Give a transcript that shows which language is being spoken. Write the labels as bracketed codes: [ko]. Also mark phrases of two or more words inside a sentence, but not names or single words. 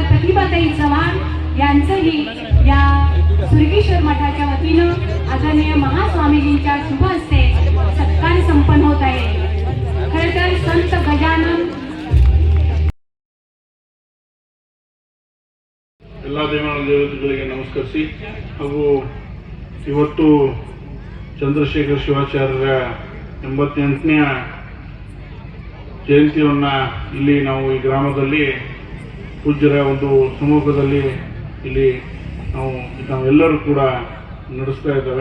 [mr] प्रतिभाताई चव्हाण यांचंही या सुरगेश्वर मठाच्या वतीनं आदरणीय महास्वामीजींच्या शुभ हस्ते सत्कार संपन्न होत आहे. खरं तर संत गजानन [kn] ಎಲ್ಲ ದೇವತೆಗಳಿಗೆ ನಮಸ್ಕರಿಸಿ ಹಾಗೂ ಇವತ್ತು ಚಂದ್ರಶೇಖರ್ ಶಿವಾಚಾರ್ಯರ 88ನೇ ಜಯಂತಿಯನ್ನು ಇಲ್ಲಿ ನಾವು ಈ ಗ್ರಾಮದಲ್ಲಿ ಪೂಜ್ಯರ ಒಂದು ಸಮ್ಮುಖದಲ್ಲಿ ಇಲ್ಲಿ ನಾವೆಲ್ಲರೂ ಕೂಡ ನಡೆಸ್ತಾ ಇದ್ದೇವೆ.